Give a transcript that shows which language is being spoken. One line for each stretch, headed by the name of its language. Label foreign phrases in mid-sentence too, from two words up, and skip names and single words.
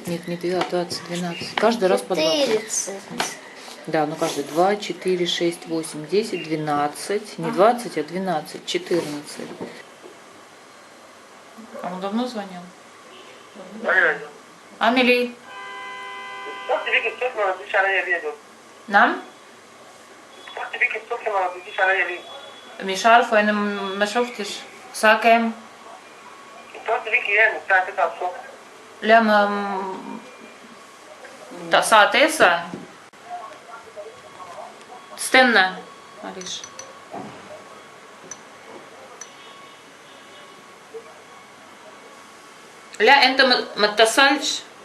Russian: Нет, не 20, 12. Каждый раз по 20. 40. Да, ну каждый 2, 4, 6, 8, 10, 12. Не 20, а 12, 14. А он давно звонил? Амели.
Arabic: نعم مش عارفة أنا ما شفتش الساعة كام؟ لا ما الساعة 9 استنى معلش لا أنت ما اتصلتش